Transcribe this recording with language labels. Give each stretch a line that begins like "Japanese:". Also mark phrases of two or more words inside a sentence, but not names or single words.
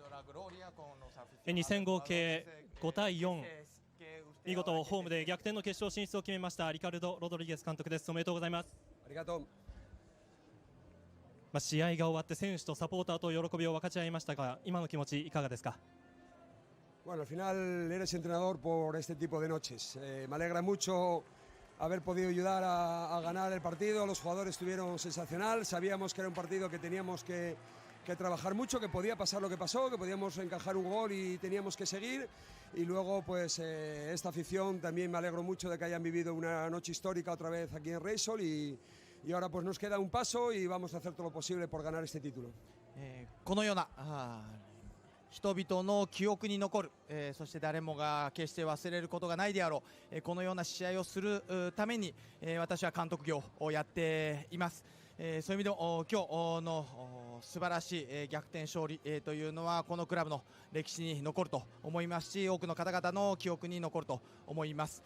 Japanese: 2 戦合計5対4、見事ホームで逆転の決勝進出を決めましたリカルド・ロドリゲス監督です。おめでとうございます。ありがとう。試合が終わって選手とサポーターと喜びを分かち合いましたが、今の気持ちいかがですか？
Spanish: Bueno, al final eres entrenador por este tipo de noches. Me alegra mucho haber podido ayudar a ganar el partido. Los jugadores estuvieron sensacional. Sabíamos que era un partido que teníamos que trabajar mucho, que podía pasar lo que pasó, que podíamos encajar un gol y teníamos que seguir. Y luego, pues esta afición también me alegro mucho de que hayan vivido una noche histórica otra vez aquí en Reysol y ahora pues nos queda un paso y vamos a hacer todo lo posible por ganar este título.
Japanese: このような人々の記憶に残る、そして誰もが決して忘れることがないであろう、このような試合をするために、私は監督業をやっています。そういう意味でも今日の素晴らしい逆転勝利というのはこのクラブの歴史に残ると思いますし、多くの方々の記憶に残ると思います。